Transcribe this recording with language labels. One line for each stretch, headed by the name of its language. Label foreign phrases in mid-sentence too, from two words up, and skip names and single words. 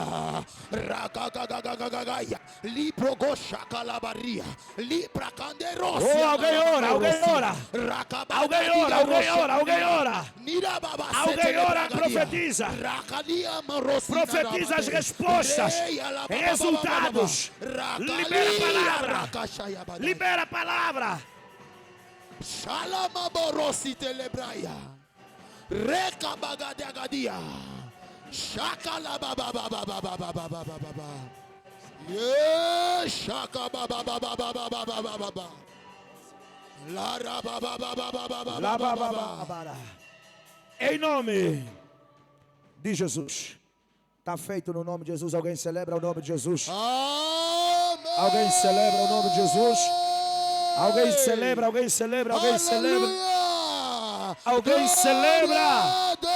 Portuguese: Oh, alguém ora, alguém ora. Alguém ora, alguém ora, alguém ora. Alguém ora, profetiza. Profetiza as respostas, resultados. Libera a palavra. Libera a palavra. Shalamaborosi telebraya. Reka bagadiagadia. Shakala baba baba baba baba baba baba. Yes, shaka baba baba baba baba baba. Lara baba baba baba baba baba. Em nome de Jesus. Está feito no nome de Jesus. Alguém celebra o nome de Jesus. Amém. Alguém celebra o nome de Jesus. Alguém celebra, alguém celebra, alguém celebra. Alguém celebra.